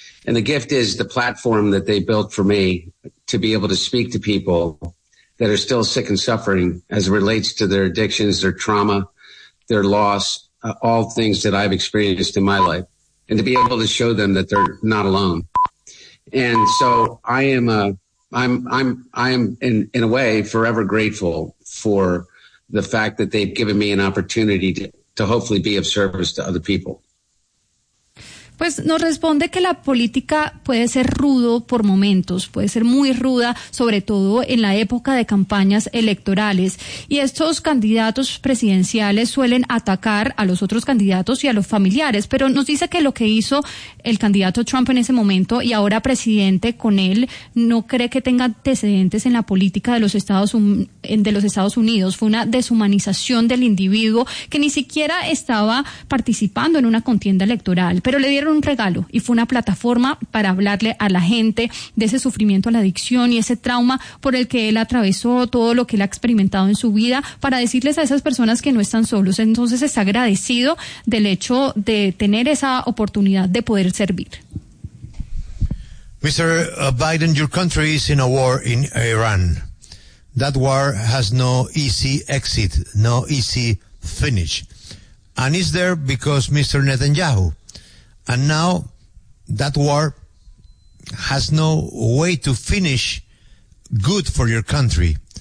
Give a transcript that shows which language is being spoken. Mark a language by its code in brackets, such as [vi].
[en] And the gift is the platform that they built for me to be able to speak to people that are still sick and suffering as it relates to their addictions, their trauma, their loss, all things that I've experienced in my life, and to be able to show them that they're not alone. And so I am in a way forever grateful for the fact that they've given me an opportunity to hopefully be of service to other people. [es] Pues nos responde que la política puede ser rudo por momentos, puede ser muy ruda, sobre todo en la época de campañas electorales. Y estos candidatos presidenciales suelen atacar a los otros candidatos y a los familiares. Pero nos dice que lo que hizo el candidato Trump en ese momento y ahora presidente con él, no cree que tenga antecedentes en la política de los Estados Unidos. Fue una deshumanización del individuo que ni siquiera estaba participando en una contienda electoral. Pero le dieron un regalo y fue una plataforma para hablarle a la gente de ese sufrimiento, la adicción y ese trauma por el que él atravesó, todo lo que él ha experimentado en su vida, para decirles a esas personas que no están solos. Entonces está agradecido del hecho de tener esa oportunidad de poder servir. [en] Mr. Biden, your country is in a war in Iran. That war has no easy exit, no easy finish. And is there because Mr. Netanyahu? And now that war has no way to finish good for your country.